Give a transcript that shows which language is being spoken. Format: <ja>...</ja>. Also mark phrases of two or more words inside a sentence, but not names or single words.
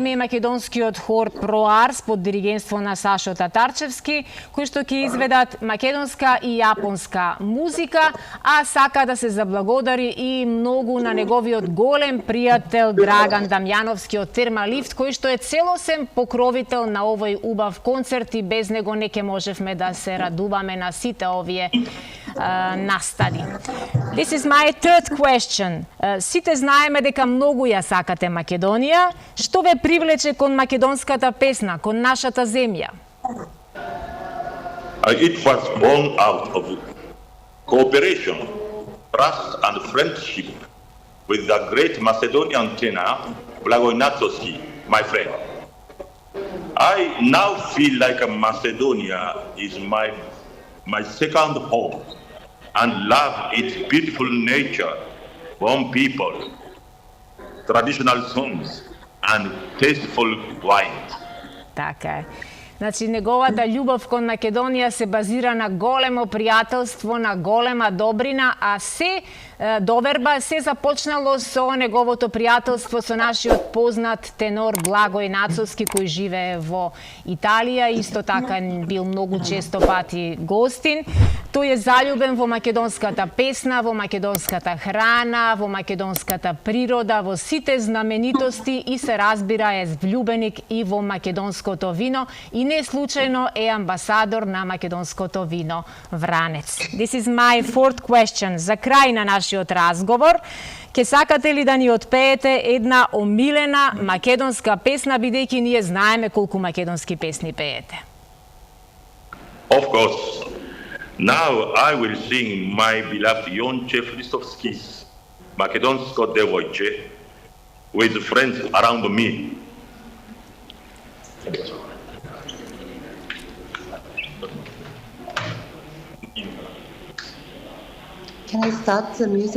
<mk>и македонскиот хор Проарс под диригентство на Сашо Татарчевски, кои што ќе изведат македонска и јапонска музика, а сака да се заблагодари и многу на неговиот голем пријател Драган Дамјановски од Термалифт, кој што е целосен покровител на овој убав концерт, и без него не ќе можевме да се радуваме на сите овие настани.</mk> <en>This is my third question.</en> <mk>Сите знаеме дека многу ја сакате Македонија. Што ве привлече кон македонската песна, кон нашата земја?</mk> <en>It was born out of cooperation, trust and friendship with the great Macedonian tenor Blagoy Natsoski, my friend. I now feel like Macedonia is my second home, and love its beautiful nature, warm people, traditional songs and tasteful wines.</en> <mk>Така е. Значи, неговата љубов кон Македонија се базира на големо пријателство, на голема добрина, а се доверба се започнало со неговото пријателство со нашиот познат тенор Благој Нацовски, кој живее во Италија, исто така бил многу често пати гостин. Тој е заљубен во македонската песна, во македонската храна, во македонската природа, во сите знаменитости, и се разбира е влюбеник и во македонското вино, и не случајно е амбасадор на македонското вино Вранец.</mk> <en>This is my fourth question.</en> <mk>За крај на нашиот разговор, ке сакате ли да ни отпеете една омилена македонска песна, бидејќи ние знаеме колку македонски песни пеете?</mk> <en>Of course. Now I will sing my beloved Jonče Hristovski's Makedonsko devojče with friends around me. Can I start the music?</en>